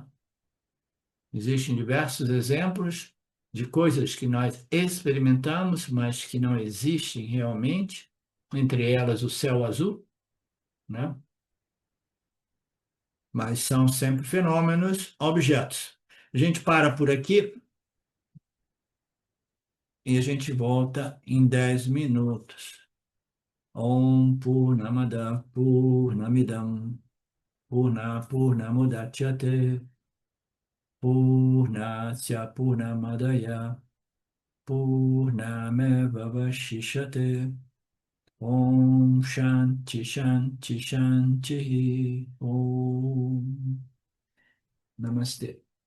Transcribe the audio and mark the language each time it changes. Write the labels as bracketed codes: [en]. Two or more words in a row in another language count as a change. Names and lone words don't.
[pt] Existem diversos exemplos de coisas que nós experimentamos, mas que não existem realmente, entre elas o céu azul, né? Mas são sempre fenômenos, objetos. A gente para por aqui e a gente volta em 10 minutos. [sa] ॐ पूर्णमदः पूर्णमिदम् पूर्णमुदच्यते पूर्णस्य पूर्णमादाय पूर्णमेव वशिषते ॐ शान्तिः शान्तिः शान्तिः ॐ नमस्ते.